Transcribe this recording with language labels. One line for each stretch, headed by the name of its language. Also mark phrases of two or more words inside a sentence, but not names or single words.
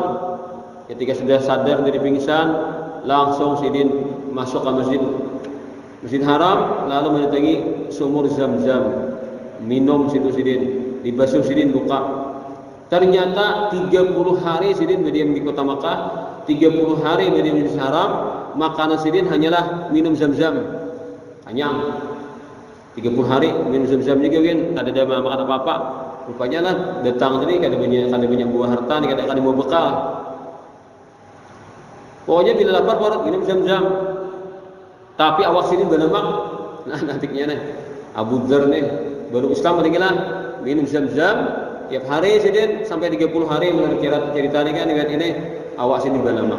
Indonesian: Ketika sudah sadar dari pingsan, langsung sidin masuk ke Masjid Haram, lalu mendatangi sumur Zam-Zam, minum situ sidin, dibasuh sidin luka. Ternyata 30 hari sidin berdiam di kota Makkah, 30 hari berdiam di Masjid Haram, makanan sidin hanyalah minum Zam-Zam. Kenyang. 30 hari minum Zam-Zam juga kan, tak ada makan apa-apa. Rupanya lah datang tadi kada banyak buah harta, kada bawa bekal. Pokoknya bila lapar baru minum Zam-Zam. Tapi awak sini berlemak. Nah nantinya nih Abu Dzar nih baru Islam meninggal minum Zam-Zam tiap hari sidin sampai 30 hari menurut cerita ini kan ini awak sini berlemak.